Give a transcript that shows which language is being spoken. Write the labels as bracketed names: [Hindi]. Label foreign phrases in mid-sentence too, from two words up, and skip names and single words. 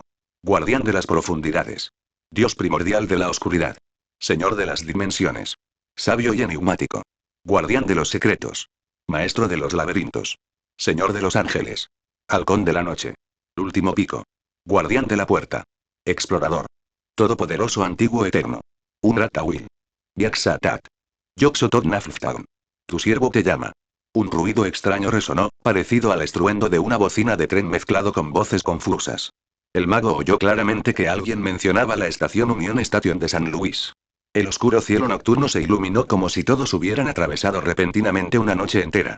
[Spanish] Guardián de las profundidades. Dios primordial de la oscuridad. Señor de las dimensiones. Sabio y enigmático. Guardián de los secretos. Maestro de los laberintos. Señor de los ángeles. Halcón de la noche. Último pico. Guardián de la puerta. Explorador. Todopoderoso antiguo eterno. Unratawil. Yaxatat. Yog-Sothoth Naftaun. Tu siervo te llama. Un ruido extraño resonó, parecido al estruendo de una bocina de tren mezclado con voces confusas. El mago oyó claramente que alguien mencionaba la estación Union Station de San Luis. El oscuro cielo nocturno se iluminó como si todos hubieran atravesado repentinamente una noche entera.